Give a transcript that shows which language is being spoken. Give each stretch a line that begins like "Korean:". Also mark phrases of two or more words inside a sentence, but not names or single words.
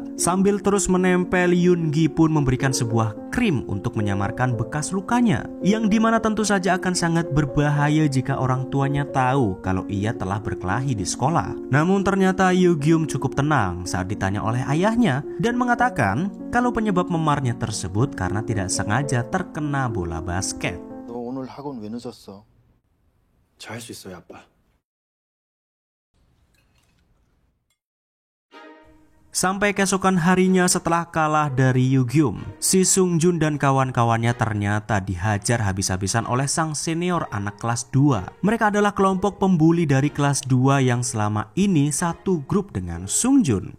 Indonesian: Sambil terus menempel, Yoongi pun memberikan sebuah krim untuk menyamarkan bekas lukanya, yang dimana tentu saja akan sangat berbahaya jika orang tuanya tahu kalau ia telah berkelahi di sekolah. Namun ternyata Yugyum cukup tenang saat ditanya oleh ayahnya dan mengatakan kalau penyebab memarnya tersebut karena tidak sengaja terkena bola basket.
Korean: 너 오늘 학원 왜 늦었어? 잘 할 수 있어요, 아빠.
Indonesian: Sampai keesokan harinya setelah kalah dari Yugyum, si Sung Jun dan kawan-kawannya ternyata dihajar habis-habisan oleh sang senior anak kelas 2. Mereka adalah kelompok pembuli dari kelas 2 yang selama ini satu grup dengan Sung Jun.